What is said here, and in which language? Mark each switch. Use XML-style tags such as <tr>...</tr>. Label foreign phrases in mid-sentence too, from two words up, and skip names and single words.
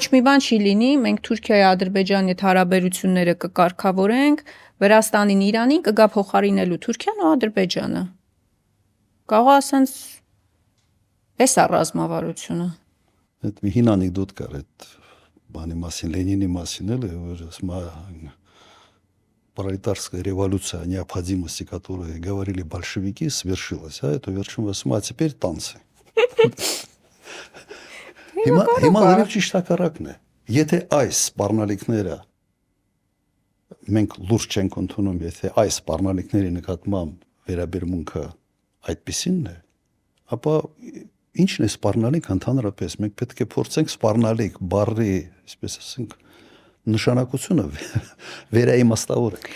<hy>ոչ մի բան չի լինի, մենք Թուրքիայի Ադրբեջանի հետ հարաբերությունները կկարգավորենք, Վրաստանին Իրանին կգա փոխարինելու Թուրքիան ու Ադրբեջանը։ Կարող է ասենց էս է ռազմավարությունը։ այդ մի հին անեկդոտ կար այդ բանի մասին, Լենինի մասին էլ, որ ասма</hy> <ru>пролетарская революция, необходимости, которые говорили большевики, свершилась, а это вершилось, а теперь танцы.</ru> <hy>Հիմա լրիվ ճիշտ հակառակն է։ Եթե այս սպառնալիքները մենք լուրջ չենք ընդունում, եթե այս սպառնալիքների նկատմամբ վերաբերմունքը այդպիսինն է, ապա ինչն է սպառնալիք ընդհանրապես, մենք պետք է փորձենք սպառնալիք բառի, այսպես ասենք, նշանակությունը վերաիմաստավորենք։</hy>